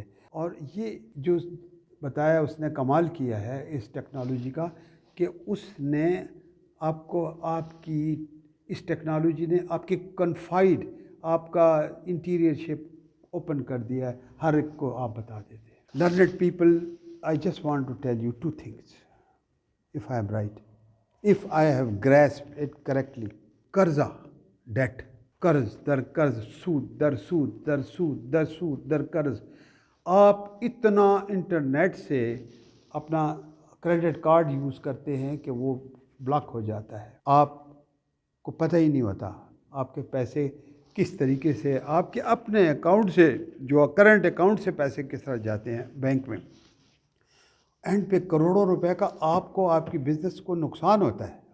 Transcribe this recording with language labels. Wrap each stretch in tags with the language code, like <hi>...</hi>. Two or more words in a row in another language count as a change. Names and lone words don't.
<ur>اور یہ جو بتایا اس نے کمال کیا ہے اس ٹیکنالوجی کا کہ اس نے آپ کو، آپ کی اس ٹیکنالوجی نے آپ کی کنفائڈ، آپ کا انٹیریئر شپ اوپن کر دیا ہے، ہر ایک کو آپ بتا دیتے ہیں۔</ur> <en>Learned people, I just want to tell you two things if I am right, if I have grasped it correctly.</en> <ur>قرضہ، ڈیٹ، قرض در قرض، سود در سود در سود در سود در قرض۔ آپ اتنا انٹرنیٹ سے اپنا کریڈٹ کارڈ یوز کرتے ہیں کہ وہ بلاک ہو جاتا ہے، آپ کو پتہ ہی نہیں ہوتا آپ کے پیسے کس طریقے سے آپ کے اپنے اکاؤنٹ سے، جو کرنٹ اکاؤنٹ سے پیسے کس طرح جاتے ہیں بینک میں، اینڈ پہ کروڑوں روپے کا آپ کو، آپ کی بزنس کو نقصان ہوتا ہے۔</ur>